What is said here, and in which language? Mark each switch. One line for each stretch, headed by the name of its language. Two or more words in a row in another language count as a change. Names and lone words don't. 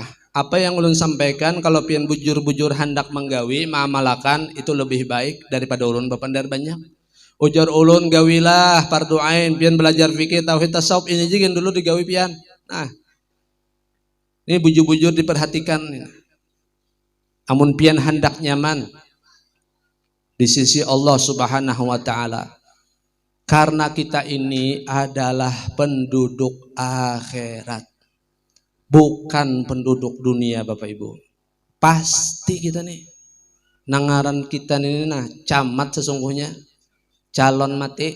Banjar: Apa yang ulun sampaikan kalau pian bujur-bujur hendak menggawi mengamalkan itu lebih baik daripada ulun bapandar banyak. Ujar ulun gawilah fardu ain pian belajar fikih tauhid tasawuf ini juga dulu digawi pian. Nah, ini bujur-bujur diperhatikan. Amun pian hendak nyaman di sisi Allah
Arabic: Subhanahu wa taala.
Indonesian: Karena kita ini adalah penduduk akhirat, bukan penduduk dunia Bapak Ibu.
Banjar: Pasti kita nih, nangaran kita ini camat sesungguhnya, calon mati.